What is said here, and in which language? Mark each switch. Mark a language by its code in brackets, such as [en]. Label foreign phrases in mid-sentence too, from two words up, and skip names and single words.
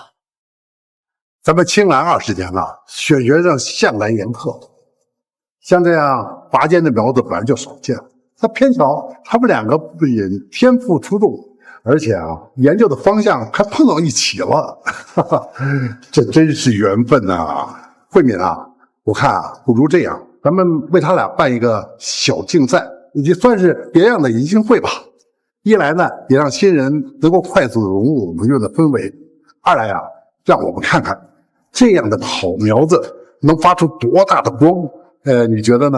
[zh] 咱們青蘭20年了，选学生向来严苛，像這樣拔尖的苗子本來就少見。他偏巧他們兩個不僅天賦出眾，而且研究的方向還碰到一起了，這真是緣分啊！慧敏啊，我看不如這樣，咱們為他倆辦一個小競賽，也算是別樣的迎新會吧。一來呢，也讓新人能夠快速融入我們院的氛圍；二來讓我們看看這樣的好苗子能發出多大的光。你覺得呢？